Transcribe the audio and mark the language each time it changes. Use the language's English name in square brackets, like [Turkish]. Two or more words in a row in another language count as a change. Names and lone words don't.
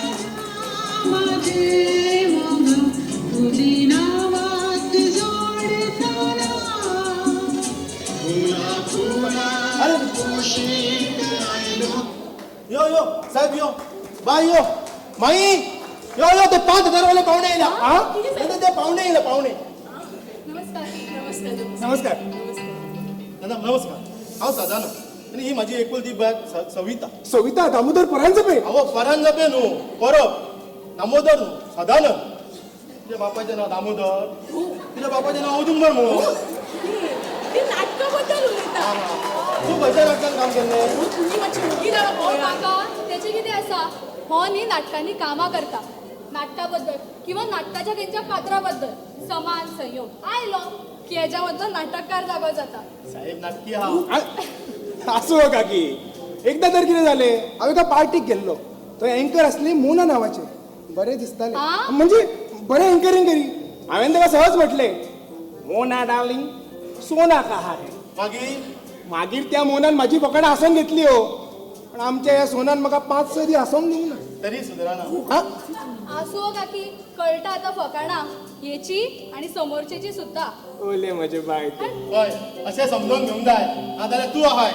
[Konkani] यो यो साहेब यो बाय यो माई यो यो ते 5,000 वाले पावणे येयला. हा ते पावणे येयला पावणे. नमस्कार नमस्कार नमस्कार नमस्कार. हांव सदानंद आनी ही म्हाजी एकुलती बायक सविता. सविता दामोदर परांजपे अहो परांजपे न्हू परब दामोदर न्हू सदानंद. तुझ्या बापाचें नांव दामोदर तुझ्या बापाचें नांव औदुंबर म्हणून. ती नाटका बद्दल उलयता. तू खंयच्या नाटकान काम केल्लें. तुम्ही मातशी मुगी जावं हो पळोवया. काका त्याचे कितें आसा हो न्ही नाटकांनी कामां करता नाटका बद्दल किंवा नाटकाच्या तेंच्या पात्रा बद्दल समान संयोग आयलो की हेच्या मदलो नाटककार जागो जाता. साहेब नाटकी आहा. असो काकी एकदा तर कितें जालें हांव एका पार्टीक गेल्लो थंय एंकर आसली मोना नांवाचे बरें दिसतालें आ? म्हणजे बरें एंकरींग करी. हांवें ताका सहज म्हटलें मोना [Hindi] डार्लिंग सोना कहा है. [Konkani] मागीर त्या मोनान म्हाजी फकाणां हांसोवन घेतली हो पण आमच्या ह्या सोनान म्हाका 5-6 दीस हांसोवंक दिवंक ना. तरी सुदारना. हा? आसो काकी कळटा आतां फकाणां हेची आणि समोरचेची सुद्धा. ओले म्हजे बाय हय अशें समजून घेवंक जाय नाजाल्यार तूं आहाय